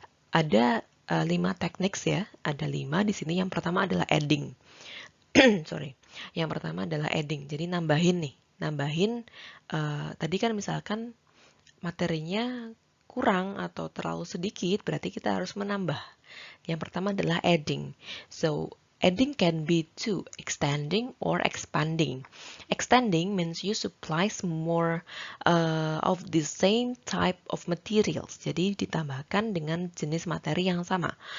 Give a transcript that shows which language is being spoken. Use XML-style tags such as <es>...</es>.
<id>Ada 5 techniques ya, ada 5 di sini. Yang pertama adalah adding. Sorry. Yang pertama adalah adding. Jadi nambahin tadi kan misalkan materinya kurang atau terlalu sedikit, berarti kita harus menambah. Yang pertama adalah adding.</id> <en>So, adding can be to extending or expanding. Extending means you supply more of the same type of materials.</en> <id>Jadi ditambahkan dengan jenis materi yang sama.</id>